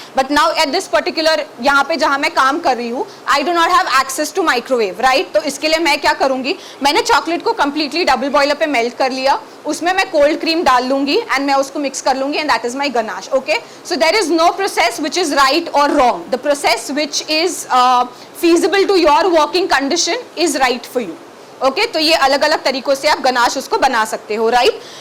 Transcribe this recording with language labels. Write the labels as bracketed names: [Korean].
[English] but now at this particular [Hindi] यहाँ पे जहाँ मैं काम कर रही हूँ, [English] I do not have access to microwave, [Hindi] right. तो इसके लिए मैं क्या करूंगी, मैंने चॉकलेट को कंप्लीटली डबल बॉयलर पे मेल्ट कर लिया, उसमें मैं कोल्ड क्रीम डाल लूंगी एंड मैं उसको मिक्स कर लूंगी [English] And that is my ganache. [Hindi] Okay. [English] So there is no process which is right और wrong. The process which is feasible to your working condition is right for you. [Hindi] Okay, तो ये अलग अलग तरीकों से आप गनाश उसको बना सकते हो, right.